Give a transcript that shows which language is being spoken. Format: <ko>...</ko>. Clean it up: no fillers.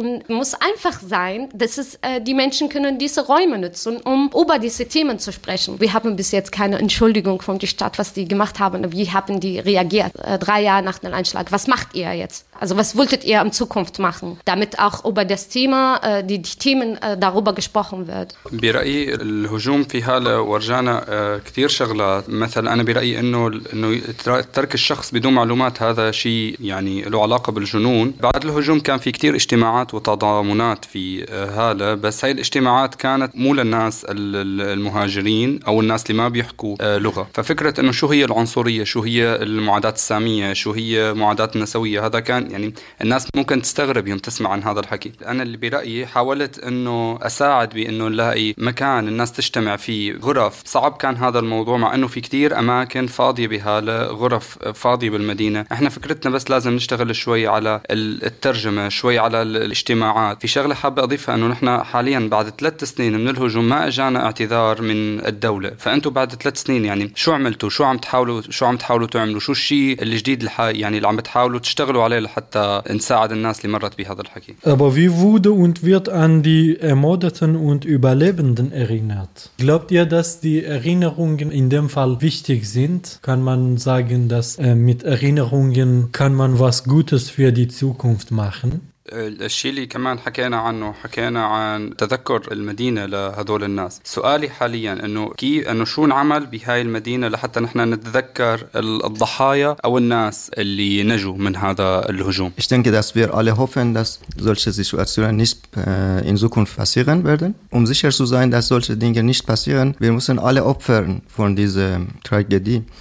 <de>Und muss einfach sein, dass es die Menschen können diese Räume nutzen, um über diese Themen zu sprechen. Wir haben bis jetzt keine Entschuldigung von der Stadt, was die gemacht haben. Wie haben die reagiert 3 Jahre nach dem Anschlag? Was macht ihr jetzt? Also was wolltet ihr in Zukunft machen, damit auch über das Thema, die Themen darüber gesprochen wird?</de> <ar>برأيي الهجوم في هالة ورجعنا كتير شغلات مثلا أنا برأيي إنه ترك الشخص بدون معلومات هذا شيء يعني له علاقة بالجنون. بعد الهجوم كان في كتير اجتماعات وتضامنات في هالة بس هاي الاجتماعات كانت مو للناس المهاجرين أو الناس اللي ما بيحكوا لغة. ففكرة إنه شو هي العنصرية، شو هي المعاداة السامية، شو هي معاداة النسوية، هذا كان يعني الناس ممكن تستغرب يوم تسمع عن هذا الحكي. أنا اللي برأيي حاولت إنه أساعد بإنه نلاقي مكان الناس تجتمع فيه، غرف. صعب كان هذا الموضوع مع أنه في كتير أماكن فاضية بهالة، غرف فاضية بالمدينة. إحنا فكرتنا بس لازم نشتغل شوي على الترجمة، شوي على الاجتماعات. في شغلة حابة أضيفها إنه نحن حاليا بعد 3 سنين من الهجوم ما أجانا اعتذار من الدولة. فأنتوا بعد 3 سنين يعني شو عملتوا؟ شو عم تحاولوا تعملوا؟ شو الشيء الجديد يعني اللي عم تحاولوا تشتغلوا عليه لحتى نساعد الناس اللي مرت بهذا الحكي؟</ar> <de>Aber wie wurde und wird an die Ermordeten und Überlebenden erinnert? Glaubt ihr, dass die Erinnerungen in dem Fall wichtig sind? Kann man sagen, dass mit Erinnerungen kann man was Gutes für die Zukunft machen?</de> <ar>الشيء اللي كمان حكينا عنه حكينا عن تذكر المدينة لهذول الناس. سؤالي حاليا انه شو نعمل بهاي المدينة لحتى نحن نتذكر الضحايا او الناس اللي نجوا من هذا الهجوم.</ar> <de>Ich denke, dass wir alle hoffen, dass solche Situationen nicht in Zukunft passieren werden. Um sicher zu sein, dass solche Dinge nicht passieren, wir müssen alle opfern von dieser Tragödie.</de>